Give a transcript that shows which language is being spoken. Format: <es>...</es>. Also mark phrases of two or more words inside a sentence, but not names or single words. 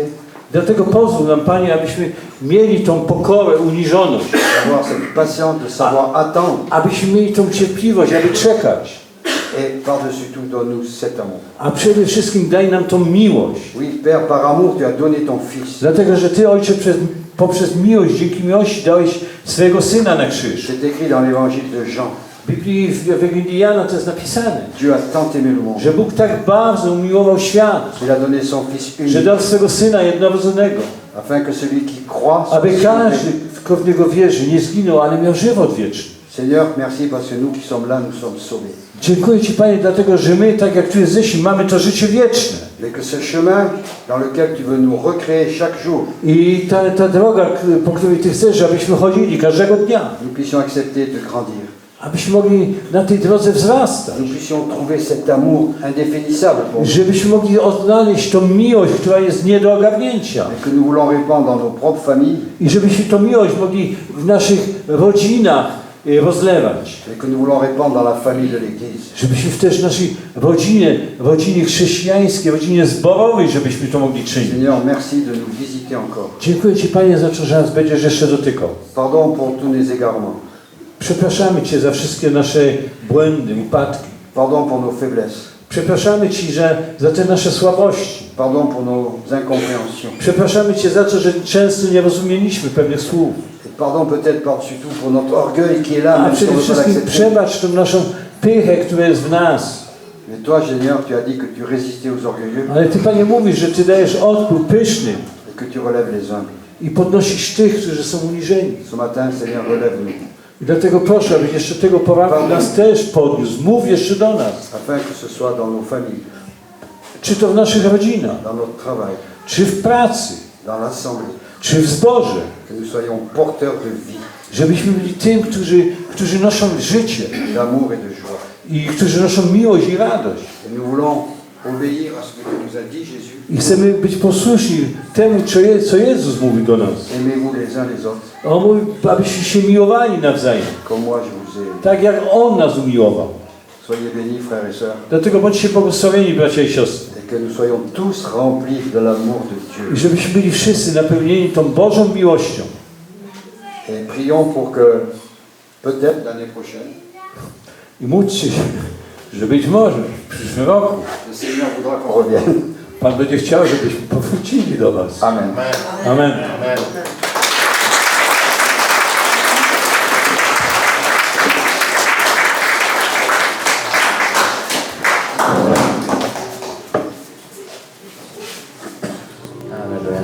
<pl>Dlatego pozwól nam, Panie, abyśmy mieli tą pokorę, uniżoność.</pl> <fr>d'avoir cette patience, de savoir attendre.</fr> <pl>Abyśmy mieli tą cierpliwość, aby czekać.</pl> <fr>Et par-dessus tout, donne-nous cet amour.</fr> <pl>A przede wszystkim daj nam tą miłość.</pl> <fr>Oui, Père, par amour, tu as donné ton Fils.</fr> <pl>Dlatego, że Ty, Ojcze, poprzez miłość, dzięki miłości dałeś swojego Syna na krzyż.</pl> <fr>C'est écrit dans l'évangile de Jean.</fr> <pl>W Biblii, w Ewangelii Jana to jest napisane,</pl> <fr>Dieu a tant aimé le monde.</fr> <pl>że Bóg tak bardzo umiłował świat,</pl> <fr>Il a donné son Fils</fr> <pl>że</pl> <fr>unique,</fr> <pl>dał swego Syna jednorodzonego,</pl> <fr>afin que celui qui croit</fr> <pl>aby</pl> <fr>soit</fr> <pl>każdy,</pl> <fr>sauvé.</fr> <pl>kto w Niego wierzy, nie zginął, ale miał żywot wieczny.</pl> <fr>Seigneur, merci parce que nous qui sommes là, nous sommes sauvés.</fr> <pl>Dziękuję Ci, Panie, dlatego, że my, tak jak Tu jesteśmy, mamy to życie wieczne.</pl> <fr>Mais que ce chemin dans lequel tu veux nous recréer chaque jour,</fr> <pl>I ta droga, po której Ty chcesz, abyśmy chodzili każdego dnia,</pl> <fr>nous puissions accepter de grandir.</fr> <pl>abyśmy mogli na tej drodze wzrastać.</pl> <fr>nous puissions trouver cet amour indéfinissable pour nous,</fr> <pl>Żebyśmy mogli odnaleźć tą miłość, która jest nie do ogarnięcia.</pl> <fr>et que nous voulons répandre dans nos propres familles,</fr> <pl>I żebyśmy tą miłość mogli w naszych rodzinach rozlewać.</pl> <fr>et que nous voulons répandre dans la famille de l'Église.</fr> <pl>Żebyśmy też w naszej rodzinie chrześcijańskiej, rodzinie zborowej, żebyśmy to mogli czynić.</pl> <fr>Seigneur, merci de nous visiter encore.</fr> <pl>Dziękuję Ci, Panie, za to, że nas będziesz jeszcze dotykał.</pl> <fr>Pardon pour tous nos égarements.</fr> <pl>Przepraszamy Cię za wszystkie nasze błędy, upadki.</pl> <fr>Pardon pour nos faiblesses.</fr> <pl>Przepraszamy Ci za te nasze słabości.</pl> <fr>Pardon pour nos incompréhensions.</fr> <pl>Przepraszamy Cię za to, że często nie rozumieliśmy pewnych słów.</pl> <fr>Et pardon peut-être par-dessus tout pour notre orgueil qui est là,</fr> <pl>A</pl> <fr>même si on</fr> <pl>przede</pl> <fr>ne veut pas</fr> <pl>wszystkim</pl> <fr>l'accepter.</fr> <pl>przebacz tą naszą pychę, która jest w nas.</pl> <fr>Mais toi, Seigneur, tu as dit que tu résistais aux orgueilleux</fr> <pl>Ale Ty, Panie, mówisz, że Ty dajesz odpór pysznym</pl> <fr>et que tu relèves les humbles.</fr> <pl>i podnosisz tych, którzy są uniżeni.</pl> <fr>Ce matin, Seigneur, relève-nous,</fr> <pl>I dlatego proszę, abyś jeszcze tego poranku nas też podniósł. Mów jeszcze do nas.</pl> <fr>afin que ce soit dans nos familles,</fr> <pl>Czy to w naszych rodzinach,</pl> <fr>dans notre travail,</fr> <pl>czy w pracy,</pl> <fr>dans l'assemblée,</fr> <pl>czy w zborze.</pl> <fr>que nous soyons porteurs de vie,</fr> <pl>Żebyśmy byli tym, którzy noszą życie</pl> <fr>d'amour et de joie.</fr> <pl>i którzy noszą miłość i radość.</pl> <fr>Et nous voulons obéir à ce que tu nous as dit, Jésus.</fr> <pl>I chcemy być posłuszni temu, co Jezus mówi do nas.</pl> <fr>Aimez-vous les uns les autres,</fr> <pl>On mówi, abyśmy się miłowali nawzajem,</pl> <fr>comme moi je vous ai aimé.</fr> <pl>tak jak On nas umiłował.</pl> <fr>Soyez bénis, frères et sœurs,</fr> <pl>Dlatego bądźcie błogosławieni, bracia i siostry.</pl> <fr>et que nous soyons tous remplis de l'amour de Dieu.</fr> <pl>I żebyśmy byli wszyscy napełnieni tą Bożą miłością.</pl> <fr>Et prions pour que, peut-être l'année prochaine,</fr> <pl>I módlcie się, że być może w przyszłym roku</pl> <fr>le Seigneur voudra qu'on revienne.</fr> <pl>Pan będzie chciał, żebyśmy powrócili do Was.</pl> <fr>Amen.</fr> <pl>Amen. Alleluja.</pl>